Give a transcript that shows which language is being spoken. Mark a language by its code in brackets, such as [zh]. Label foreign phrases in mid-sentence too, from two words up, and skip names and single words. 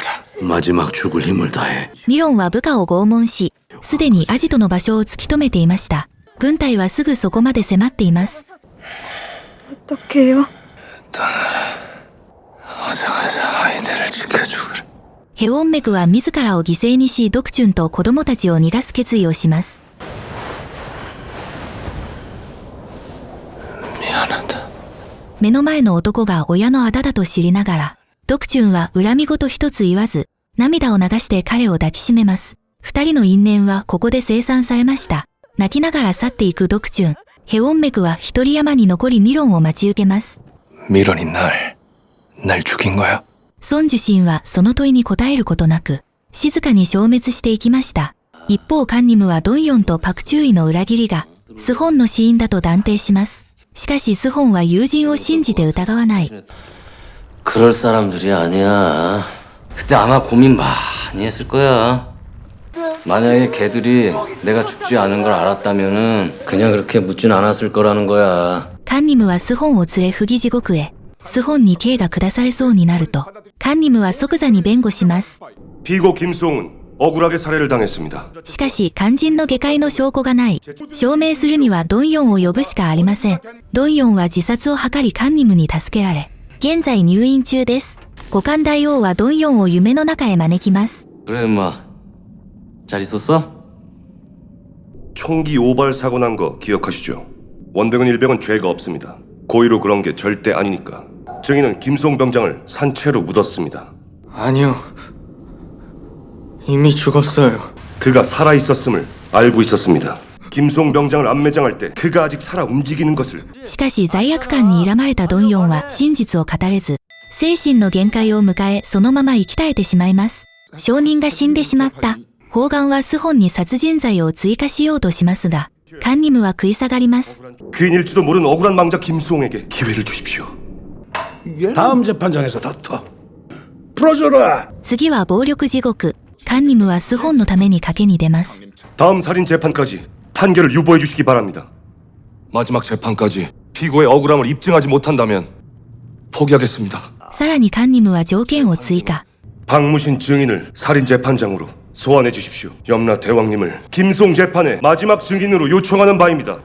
[ko] 마지막 죽을 힘을 다해. [ja] ミロンは部下を拷問し、すでにアジトの場所を突き止めていました。軍隊はすぐそこまで迫っています。 [ko] 어떡해요? [ja] ヘウォンメクは自らを犠牲にしドクチュンと子供たちを逃がす決意をします。目の前の男が親のあだだと知りながら、ドクチュンは恨み言一つ言わず、涙を流して彼を抱きしめます。二人の因縁はここで清算されました。泣きながら去っていくドクチュン。ヘウォンメクは一人山に残りミロンを待ち受けます。 [ko] 미런이 날 죽인 거야? [ja] 孫受信はその問いに答えることなく、静かに消滅していきました。一方カンニムはドンヨンとパクチューイの裏切りが、スホンの死因だと断定します。しかしスホンは友人を信じて疑わない。 [ko] 그럴 사람들이 아니야. 그때 아마 고민 많이 했을 거야. 만약에 걔들이 내가 죽지 않은 걸 알았다면은 그냥 그렇게 묻진 않았을 거라는 거야. [ja] カンニムはスホンを連れ不義地獄へ。スホンに刑が下されそうになると、カンニムは即座に弁護します。 [ko] 피고 김송은 억울하게 살해를 당했습니다. [ja] しかし肝心の下界の証拠がない。証明するにはドンヨンを呼ぶしかありません。ドンヨンは自殺を図りカンニムに助けられ、現在入院中です。五冠大王はドンヨンを夢の中へ招きます。 [ko] 그래 임마. 잘 있었어? 총기 오발 사고 난 거 기억하시죠? 원병은 일병은 죄가 없습니다. 고의로 그런 게 절대 아니니까. 증인은 김송 병장을 산채로 묻었습니다. 아니요. 이미 죽었어요. 그가 살아 있었음을 알고 있었습니다. 김송 병장을 안매장할 때 그가 아직 살아 움직이는 것을. [ja] しかし罪悪感に睨まれたドンヨンは真実を語れず、精神の限界を迎えそのまま息絶えてしまいます。証人が死んでしまった。法官はスホンに殺人罪を追加しようとしますが、カンニムは食い下がります。 [ko] 귀인일지도 모르는 억울한 망자 김송에게 기회를 주십시오. 다음 재판장에서 다퉈. 풀어줘라. [ja] 次は暴力地獄。カンニムはスホンのために賭けに出ます。 [ko] 다음 살인 재판까지 판결을 유보해 주시기 바랍니다. 마지막 재판까지 피고의 억울함을 입증하지 못한다면 포기하겠습니다. [ja] さらにカンニムは条件を追加。 [ko] 박무신 증인을 살인 재판장으로 소환해 주십시오. 염라 대왕님을 김송 재판의 마지막 증인으로 요청하는 바입니다.